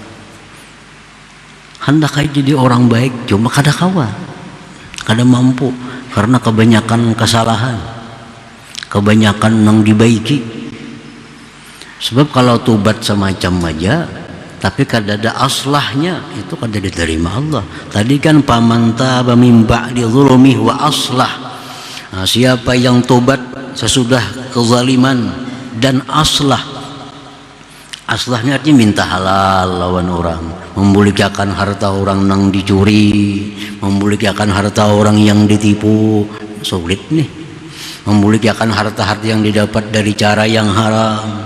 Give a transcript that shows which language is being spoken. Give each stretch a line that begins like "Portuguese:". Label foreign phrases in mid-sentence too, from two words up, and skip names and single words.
Banjar: Hendak jadi orang baik, cuma kada kawa, kada mampu, karena kebanyakan kesalahan, kebanyakan yang dibaiki. Sebab kalau tobat semacam aja tapi kada ada aslahnya, itu kada diterima Allah. Tadi kan paman
Arabic: تاب من بعد ظلمه وأصلح.
Indonesian: Nah, siapa yang tobat sesudah kezaliman dan aslah.
Banjar: Aslahnya artinya minta halal lawan orang, membuliakan harta orang yang dicuri, membuliakan harta orang yang ditipu. Sulit nih membuliakan harta-harta yang didapat dari cara yang haram.